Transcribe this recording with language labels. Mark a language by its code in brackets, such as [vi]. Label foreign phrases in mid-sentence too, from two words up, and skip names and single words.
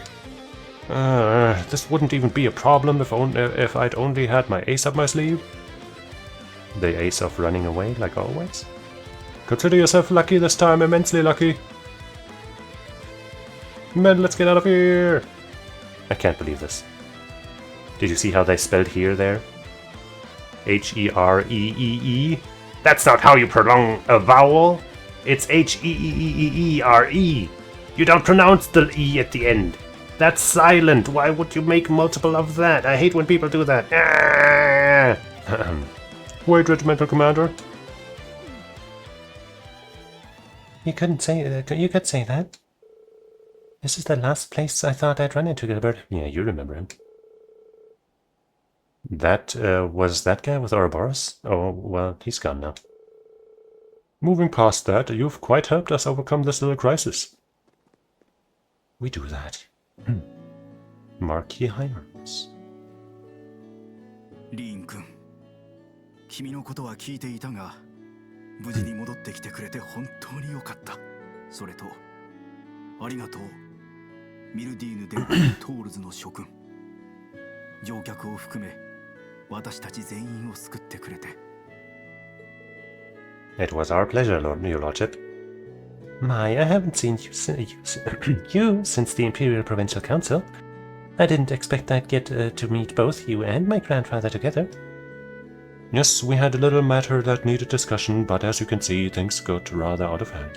[en] This wouldn't even be a problem if I'd only had my ace up my sleeve. The ace of running away, like always? Consider yourself lucky this time, immensely lucky. Men, let's get out of here! I can't believe this. Did you see how they spelled here there? H-E-R-E-E-E? That's not how you pronounce a vowel! It's H-E-E-E-E-R-E! You don't pronounce the E at the end! That's silent! Why would you make multiple of that? I hate when people do that! Ah! Wait, Regimental Commander. You couldn't say you could say that. This is the last place I thought I'd run into Gilbert. Yeah, you remember him. That was that guy with Ouroboros? Oh, well, he's gone now. Moving past that, you've quite helped us overcome this little crisis. We do that. Marquis Heinrichs. [ja] リーン君、君のことは聞いていたが、無事に戻ってきてくれて本当に良かった。それと、 ありがとう。ミルディーヌ・デ・トールズの諸君。乗客を含め、私たち全員を救ってくれて。 [en] It was our pleasure, Your Lordship. My, I haven't seen you since the Imperial Provincial Council. I didn't expect I'd get to meet both you and my grandfather together. Yes, we had a little matter that needed discussion, but as you can see, things got rather out of hand.